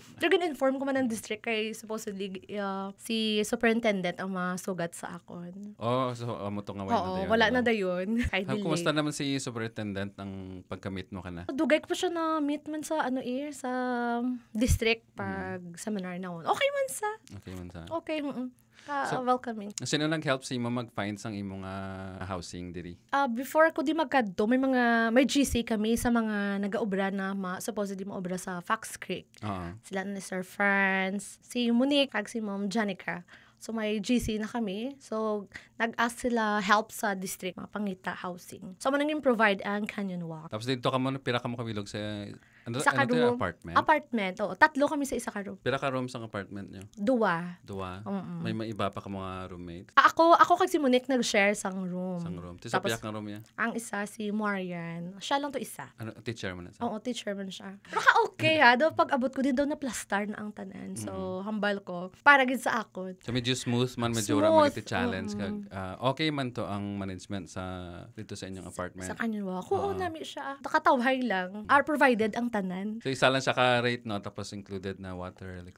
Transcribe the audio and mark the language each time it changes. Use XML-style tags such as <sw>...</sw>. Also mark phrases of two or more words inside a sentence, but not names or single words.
<hil>Pero inform ko man ng district kay supposedly si superintendent ang masugat sa akon. So mo to nga Wala na dayon. Kahit Kumusta naman si superintendent ang pagka-meet mo ka na? Dugay ko pa siya na meet man sa sa district pag seminar na on. Okay man sa. Okay. Welcoming. Sino nag-help sa imo mag-find sang imong housing diri? Before ko di magkadto, may GC kami sa mga nagaobra na supposedly maobra sa Fox Creek. Sila ni Sir Franz, si Monique, kag si Ma'am Janica. So, may GC na kami. So, nag-ask sila help sa district, mga pangita housing. So, manangin provide ang Canyon Walk. Tapos dito pira ka mo kabilog sa isa ka room. Apartment. Oo. 3 kami sa isa ka room. Pira ka room sa apartment nyo? 2. May maiba pa ka mga roommates? Ako kag si Monique nag-share sang room. Tapos piyak ng room niya? Ang isa si Marian. Siya lang to isa. Teacher mo na siya? Oo, teacher man siya. Pero okay daw pag abot ko din daw na plaster na ang tanan. So, hambal ko. Para gid sa akon. So, medyo smooth man, medyo ramang challenge. Okay man to ang management dito sa inyong apartment? Sa Canyon Walk. Oo, nami siya. Nakatawhay lang. Provided ang tanan. So, isa lang siya ka-rate, no? Tapos included na water, electric.</hil>